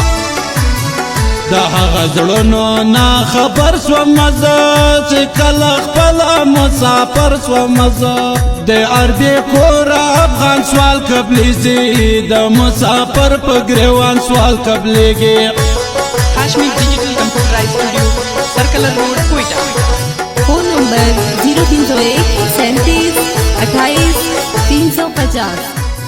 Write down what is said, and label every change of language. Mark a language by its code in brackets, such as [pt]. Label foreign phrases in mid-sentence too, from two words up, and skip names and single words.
[ps] د هغه زړونو نه خبر سومه زه چې کله خپله مسافر سومه زه د عربي کوره افغان سوال قبلیږي د مسافر په ګریوان سوال قبلیږي [en] Kashmir Digital Computerized Studio, Circular Road, Quetta. Phone number 0301 37 28 350